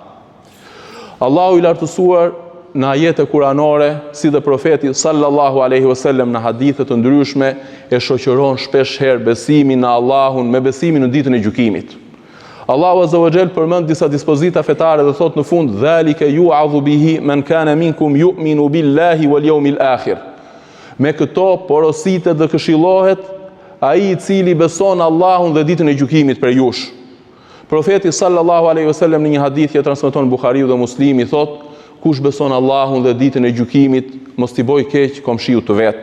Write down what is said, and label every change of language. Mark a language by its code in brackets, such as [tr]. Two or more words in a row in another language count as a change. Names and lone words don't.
[sq] Allahu i lartësuar në ajete kuranore, si dhe profeti [ar] صلى الله عليه وسلم [sq] në hadithe të ndryshme, e shoqëron shpesh herë besimin në Allahun me besimin në ditën e gjykimit. Allahu [ar] عز وجل [sq] përmend disa dispozita fetare dhe thot në fund: [ar] "ذلك يوعظ به من كان منكم يؤمن بالله واليوم الآخر." [sq] Me këto porositet dhe këshillohet ai i cili beson Allahun dhe ditën e gjykimit për jush. Profeti [ar] صلى الله عليه وسلم [sq] në një hadith që transmeton Buhariu dhe Muslimi thot: "Kush beson Allahun dhe ditën e gjykimit, mos t'i boj keq komshiut të vet.